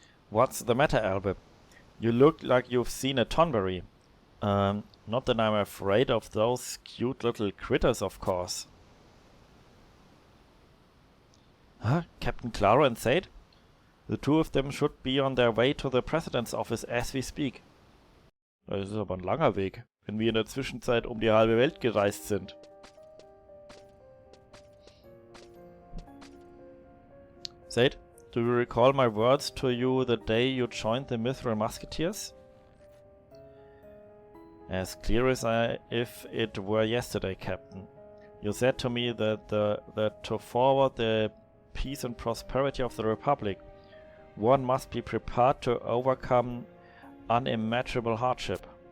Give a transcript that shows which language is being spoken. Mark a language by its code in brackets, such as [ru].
[en] What's the matter, Albert? You look like you've seen a Tonberry. Not that I'm afraid of those cute little critters, of course. Huh? Captain Klara and Sade? The two of them should be on their way to the President's office as we speak. [de] Das ist aber ein langer Weg, wenn wir in der Zwischenzeit um die halbe Welt gereist sind. [en] Sade, do you recall my words to you the day you joined the Mithril Musketeers? As clear as if it were yesterday, Captain. You said to me that to forward the peace and prosperity of the Republic, one must be prepared to overcome unimaginable hardship.